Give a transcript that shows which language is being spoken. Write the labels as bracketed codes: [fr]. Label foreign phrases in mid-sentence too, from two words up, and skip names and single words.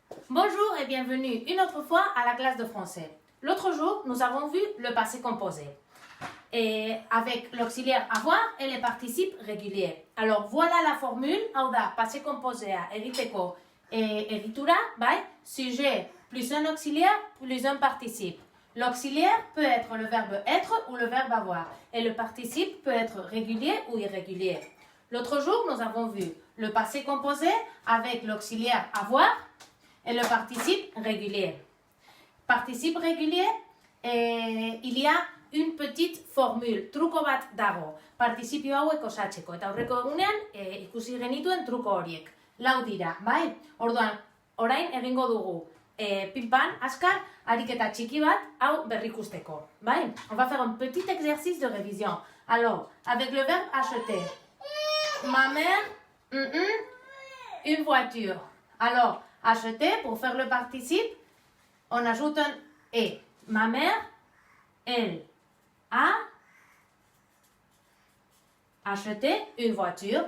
[fr] Bonjour et bienvenue une autre fois à la classe de français. L'autre jour, nous avons vu le passé composé et avec l'auxiliaire avoir et les participes réguliers. Alors voilà la formule, [eu] hau da, [fr] passé composé [eu] egiteko egitura, bai, [fr] sujet plus un auxiliaire plus un participe. L'auxiliaire peut être le verbe être ou le verbe avoir et le participe peut être régulier ou irrégulier. L'autre jour, nous avons vu le passé composé avec l'auxiliaire avoir et le participe régulier. Participe régulier, il y a une petite formule, [eu] truko bat dago, participio hauek osatzeko. Eta aurreko egunean ikusi genituen truko horiek. Lau dira, bai? Orduan, orain egingo dugu pinpan, askar, ariketa txiki bat, hau berrikusteko, bai? [fr] On va faire un petit exercice de révision. Alors, avec le verbe acheter, ma mère, une voiture. Alors, acheter, pour faire le participe, on ajoute un et. Ma mère, elle a acheté une voiture.